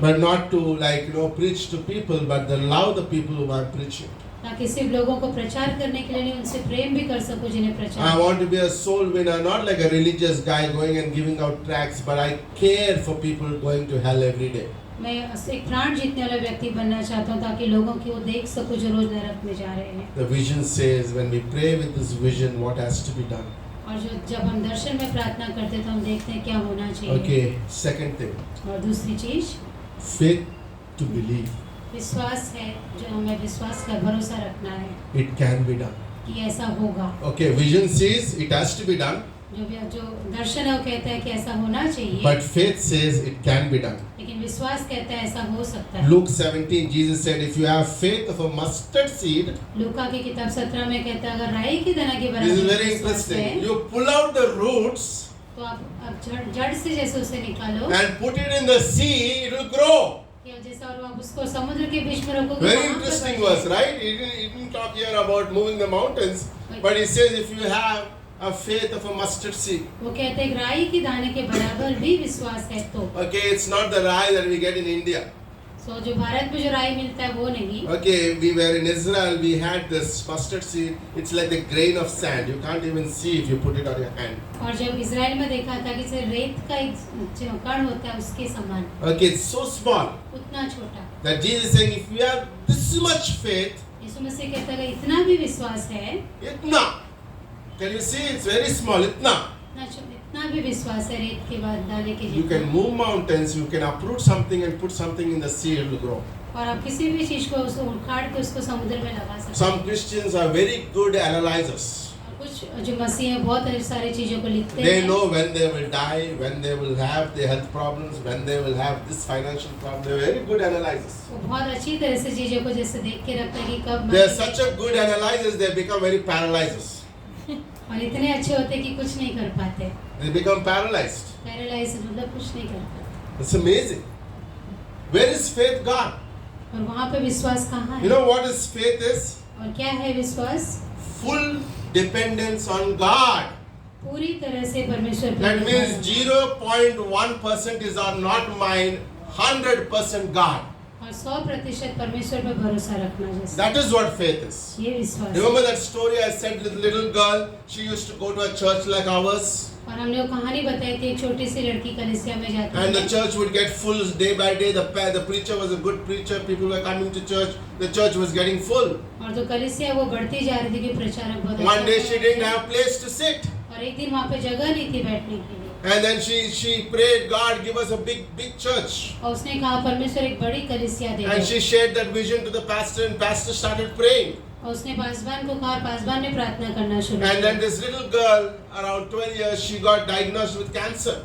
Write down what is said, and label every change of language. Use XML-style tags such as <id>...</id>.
<en>But not to preach to people, but to love the people whom I'm preaching.</en> <hi>ताकि सिर्फ लोगों को प्रचार करने के लिए नहीं, उनसे प्रेम भी कर सकूं जिन्हें</hi> <en>I</en> <hi>प्रचार।</hi> <en>want to be a soul winner, not like a religious guy going and giving out tracts, but I care for people going to hell every day.</en> <hi>मैं एक प्राण जीतने वाला व्यक्ति बनना चाहता हूँ, ताकि लोगों की वो देख सकूं जो रोज नरक में जा रहे हैं।</hi> <en>The vision says when we pray with this vision, what has to be done.</en> <hi>और जब हम दर्शन में प्रार्थना करते हैं तो हम देखते हैं क्या होना चाहिए।</hi> <en>Okay, second thing,</en> <hi>और दूसरी चीज</hi> <en>faith to believe.</en> <hi>विश्वास है, जो हमें विश्वास का भरोसा रखना है</hi> <en>It can be done.</en> <hi>कि ऐसा होगा।</hi> <en>Okay, vision says it has to be done,</en> <hi>जो दर्शन है वो कहता है कि ऐसा होना चाहिए,</hi> <en>but faith says it can be done.</en> <hi>लेकिन विश्वास कहता है ऐसा हो सकता है।</hi> <en>Luke 17, Jesus said, if you have faith of a mustard seed,</en> <hi>लूका की किताब 17 में कहता है अगर राई की दाना के</hi> <en>this is</en> <hi>बराबर</hi> <en>very</en> <hi>विश्वास है,</hi> <en>interesting. You pull out the roots</en> <hi>तो आप जड़ से जैसे उसे निकालो,</hi> <en>and put it in the sea, it will grow.</en> <hi>या जैसा और आप उसको समुद्र के बीच में रखोगे,</hi> <en>Very</en> <hi>वहाँ पर</hi> <en>interesting</en> <hi>बढ़ेगा।</hi> <en>verse, right? He didn't talk here about moving the mountains, but he says if you have a faith of a mustard seed.</en> <hi>वो कहते हैं राई की दाने के बराबर भी विश्वास है तो।</hi> <en>Okay, it's not the rye that we get in India.</en> <hi>सो जो भारत में जो राई मिलता है वो नहीं।</hi> <en>Okay, we were in Israel, we had this mustard seed. It's like a grain of sand. You can't even see if you put it on your hand.</en> <hi>और जब इजराइल में देखा था कि सिर्फ रेत का एक कण होता है उसके समान,</hi> <en>Okay, it's so small</en> <hi>उतना छोटा।</hi> <en>that Jesus is saying if you have this much faith,</en> <hi>यीशु मसीह कहता है इतना भी विश्वास है, itna.</hi> <en>Can you see? It's very small, itna.</en> <hi>इतना भी विश्वास है रेत के बाद दाने के</hi> <en>You can</en> <hi>जितना।</hi> <en>move mountains, you can uproot something and put something in the sea, it will grow.</en> <hi>और आप किसी भी चीज को उसको उखाड़ के उसको समुद्र में लगा सकते हैं।</hi> <en>Some Christians are very good analyzers.</en> <hi>और कुछ जो मसीह हैं बहुत सारी चीजों को लिखते</hi> <en>They</en> <hi>हैं।</hi> <en>know when they will die, when they will have their health problems, when they will have this financial problem. They're very good analyzers.</en> <hi>वो बहुत अच्छी तरह से चीजों को जैसे देख के रखते हैं कि कब</hi> <en>They are such a good analyzers, they become very paralyzers.</en> <hi>और इतने अच्छे होते हैं कि कुछ नहीं कर पाते।</hi> <en>They become paralyzed.</en> <hi>पैरालाइज मतलब कुछ नहीं कर पाते।</hi> <en>It's amazing. Where is faith gone?</en> <hi>और वहाँ पे विश्वास कहाँ</hi> <en>You</en> <hi>है?</hi> <en>know what is faith is?</en> <hi>और क्या है विश्वास?</hi> <en>Full dependence on God.</en> <hi>पूरी तरह से परमेश्वर पर</hi> <en>That</en> <hi>निर्भर</hi> <en>means</en> <hi>है।</hi> <en>0.1% is not mine, 100% God.</en> <hi>और 100% परमेश्वर पर भरोसा रखना जैसे</hi> <en>That is what faith is.</en> <hi>ये विश्वास है।</hi> <en>Remember that story I said with the little girl? She used to go to a church like ours,</en> <hi>और हमने वो कहानी बताई थी, एक छोटी सी लड़की कलीसिया में जाती</hi> <en>and the</en> <hi>है</hi> <en>church would get full day by day. The preacher was a good preacher. People were coming to church. The church was getting full.</en> <hi>और जो कलीसिया वो बढ़ती जा रही थी कि प्रचारक बहुत</hi> <en>One day</en> <hi>अच्छा</hi> <en>she didn't have place to sit,</en> <hi>और एक दिन वहाँ पे जगह नहीं थी बैठने के लिए,</hi> <en>and then she prayed, God, give us a big church.</en> <hi>और उसने कहा परमेश्वर एक बड़ी कलीसिया दे</hi> <en>And</en> <hi>दे।</hi> <en>she shared that vision to the pastor, and pastor started praying.</en> <hi>और उसने पासवान को कहा और पासवान ने प्रार्थना करना शुरू</hi> <en>And then</en> <hi>किया।</hi> <en>this little girl, around 12 years, she got diagnosed with cancer.</en>